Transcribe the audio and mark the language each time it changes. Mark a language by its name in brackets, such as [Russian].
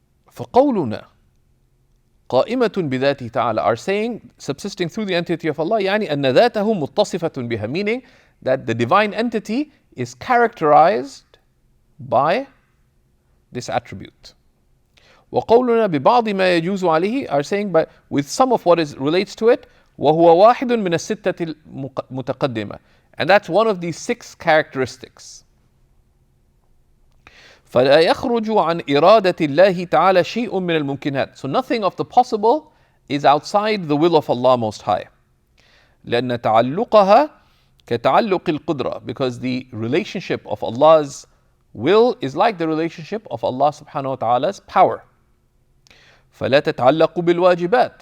[Arabic] فقولنا قائمة بذاته تعالى, [English] are saying, subsisting through the entity of Allah, [Arabic] يعني أن ذاته متصفة بها, [English] meaning that the divine entity is characterized by this attribute. [Arabic] وقولنا ببعض ما يجوز عليه, [English] are saying by with some of what relates to it, [Arabic] وهو واحد من الستة المتقدمة, [English] and that's one of these 6 characteristics. [Arabic] فلا يخرج عن إرادة الله تعالى شيء من الممكنات. [English] So nothing of the possible is outside the will of Allah Most High. [Arabic] لأن تعلقها كتعلق القدرة, [English] because the relationship of Allah's will is like the relationship of Allah subhanahu wa ta'ala's power. [Arabic] فلا تتعلق بالواجبات.